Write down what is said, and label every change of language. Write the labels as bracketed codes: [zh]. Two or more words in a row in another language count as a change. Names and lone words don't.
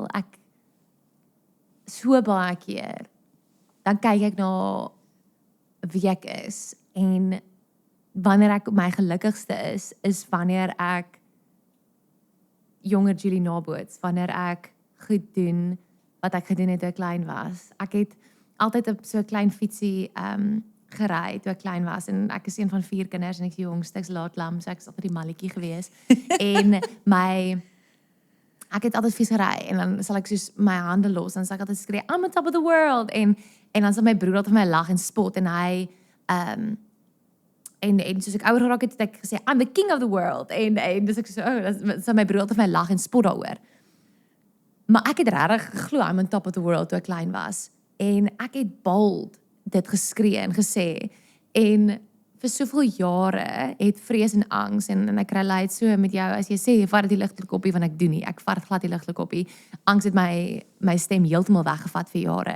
[af] Ek so baie keer dan kyk ek na wie ek is en wanneer ek op my gelukkigste is wanneer ek jonger Julie naboots, wanneer ek goed doen wat ek gedoen het toe ek klein was. Ek het altyd op so 'n klein fietsie gery toe ek klein was en ek is een van 4 kinders en ek is die jongste, ek's laatlam, so ek is altyd die malletjie gewees. En ek het altyd fiets gery en dan sal ek soos my hande los en sal ek altyd skree, [en] I'm on top of the world [af] en dan sal my broer altyd vir my lag en spot en hy en soos ek ouer geraak het ek gesê [en] I'm the king of the world [af] en dis ek so dan sal my broer altyd vir my lag en spot daaroor. Maar ek het regtig geglo [en] I'm on top of the world [af] toe ek klein was en ek het bold dit geskree en gesê en vir soveel jare het vrees en angs en ek relate so met jou as jy sê vat die ligtelike koppie want ek doen nie, ek vat glad die ligtelike koppie. Angs het my stem heeltemal weggevat vir jare.